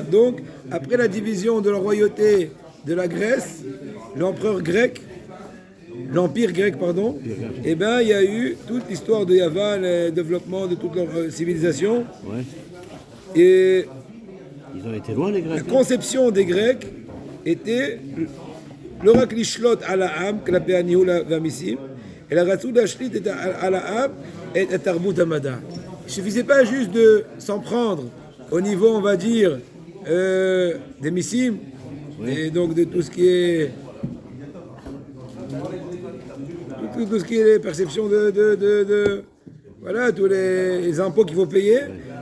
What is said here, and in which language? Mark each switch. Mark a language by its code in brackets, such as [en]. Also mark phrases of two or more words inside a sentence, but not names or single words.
[fr] Donc, après la division de la royauté de la Grèce, l'empire grec, eh bien, il y a eu toute l'histoire de Yavan, le développement de toute leur civilisation. Ouais. Et ils ont été loin, les Grecs. La conception des Grecs était [he] לא רק לשלוט על העם כלפי הניהול והמיסים, אלא רצו להשליט על העם את תרבות המדע. [fr] Il ne suffisait pas juste de s'en prendre au niveau, on va dire, des missim, et donc de tout ce qui est tout ce qui est perception de voilà, tous les impôts qu'il faut payer.